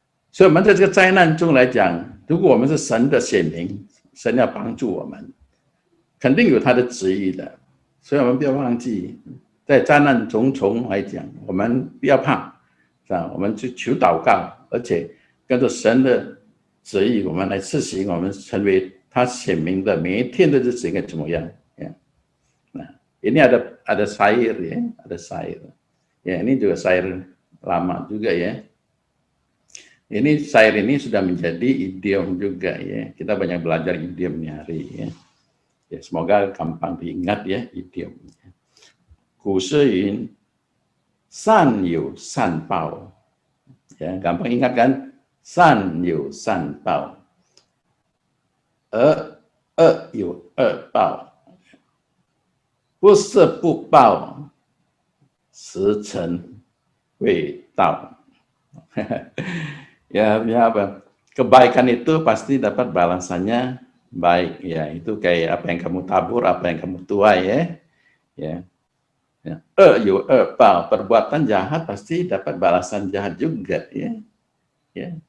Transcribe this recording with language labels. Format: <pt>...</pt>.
<zh>所以我们在这个灾难中来讲，如果我们是神的显明，神要帮助我们，肯定有他的旨意的。所以我们不要忘记，在灾难重重来讲，我们不要怕，是吧？我们去求祷告，而且跟着神的旨意，我们来实行，我们成为他显明的每一天的日子应该怎么样ya.</zh> <id>Nah, ini ada syair ya, ada syair. Ya, ini juga syair lama juga ya. Ini syair ini sudah menjadi idiom juga ya. Kita banyak belajar idiom hari ya. Ya, semoga gampang diingat ya idiom.</id> <zh>古诗云善有善报, ya,</zh> <id>gampang ingat kan?</id> <zh>善有善报, 恶有恶报, 不是不报，时辰未到。</zh> <id>ya, apa? Kebaikan itu pasti dapat balasannya baik ya. Itu kayak apa yang kamu tabur, apa yang kamu tuai ya. Yu pao, perbuatan jahat pasti dapat balasan jahat juga ya.</id>